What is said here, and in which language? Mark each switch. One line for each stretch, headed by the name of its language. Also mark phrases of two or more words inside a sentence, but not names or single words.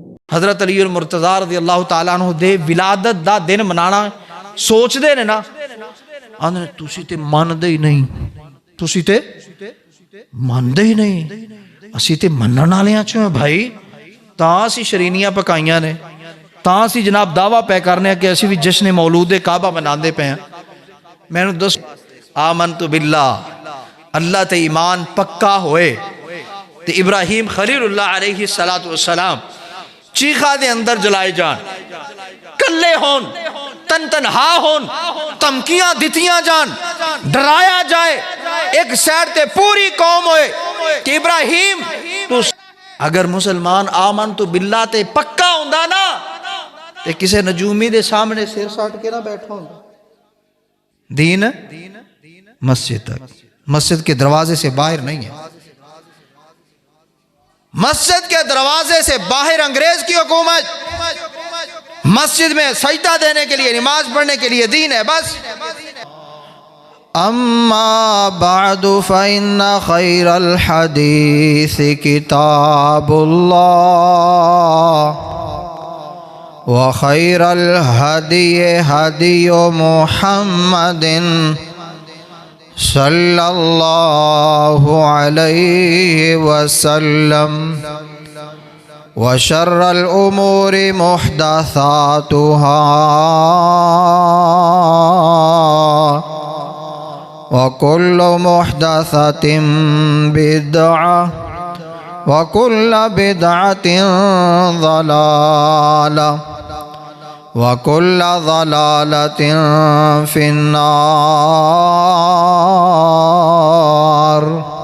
Punjabi: حضرت علی المرتضی
Arabic: رضی اللہ تعالیٰ عنہ
Punjabi: دے ولادت دا دن منانا سوچ دے نے نا آندھنے تُسی تے ماندے ہی نہیں، تُسی تے ماندے ہی نہیں، اسی تے منن والیاں چوں بھائی، تاں اسی شرینیاں پکائیاں نے، تاں اسی جناب دعویٰ پہ کرنے کہ اسی بھی جشن مولود کعبہ مناندے پہ ہیں۔ میں نے دس
Arabic: آمنت باللہ،
Punjabi: اللہ تے ایمان پکا ہوئے تے ابراہیم خلیل اللہ
Arabic: علیہ السلام
Punjabi: چیخا دے اندر جلائے جان، کلے ہون، تن تنہا ہون، تمکیاں دتیاں جان، ڈرایا جائے، ایک سیڈ تے پوری قوم ہوئے کہ ابراہیم تو اگر مسلمان
Arabic: آمنت باللہ
Punjabi: تے پکا ہوندہ نا تے کسے نجومی دے سامنے سر ساٹھ کے نہ بیٹھا ہوندہ۔
Urdu: دین مسجد تک، مسجد کے دروازے سے باہر نہیں ہے، مسجد کے دروازے سے باہر انگریز کی حکومت، مسجد میں سجدہ دینے کے لیے، نماز پڑھنے کے لیے دین ہے بس۔
Arabic: اما بعد فإن خیر الحدیث کتاب اللہ وخیر الہدی ہدی محمد صلی اللہ علیہ وسلم وشر الامور محدثاتها وكل محدثة بدعة وكل بدعة ضلالة وكل ضلالة في النار۔